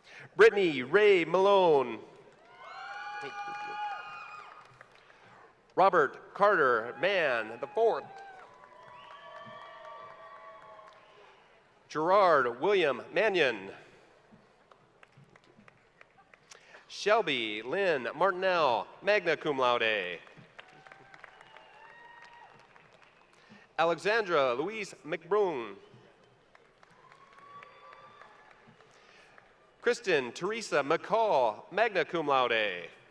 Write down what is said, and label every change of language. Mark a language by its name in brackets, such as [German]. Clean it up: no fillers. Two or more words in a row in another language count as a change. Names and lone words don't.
[English] Brittany Ray Malone. Robert Carter Mann IV. Gerard William Mannion. Shelby Lynn Martinell, magna cum laude. Alexandra Louise McBroom. Kristen Teresa McCall, magna cum laude.